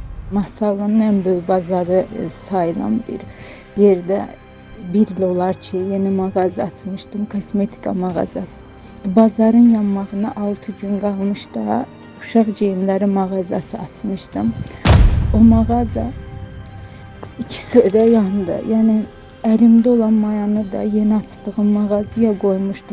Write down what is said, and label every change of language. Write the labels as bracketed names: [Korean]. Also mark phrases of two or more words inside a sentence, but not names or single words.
[Azerbaijani] Masalın en büyük bazarı sayılan bir yerde bir il olar ki yeni mağaza açmışdım, kosmetika mağazası. Bazarın yanmağına 6 gün qalmış da uşaq geyimləri mağazası açmışdım. O mağaza ikisi də yandı. Yəni əlimdə olan mayanı da yeni açdığım mağazaya qoymuşdum.